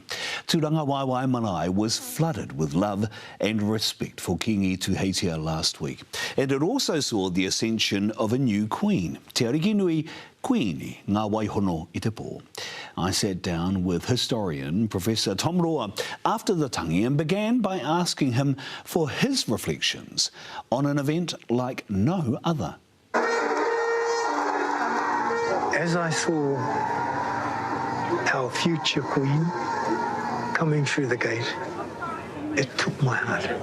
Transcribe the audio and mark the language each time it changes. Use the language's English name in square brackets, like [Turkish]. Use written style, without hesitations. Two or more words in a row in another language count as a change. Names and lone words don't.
[English] Tūranga Waiwai Manaai was flooded with love and respect for Kiingi Tuheitia last week. And it also saw the ascension of a new queen, Te Arikinui Kuini Nga hono I te pō. I sat down with historian Professor Tom Roa after the tangi and began by asking him for his reflections on an event like no other. As I saw our future queen coming through the gate, it took my heart.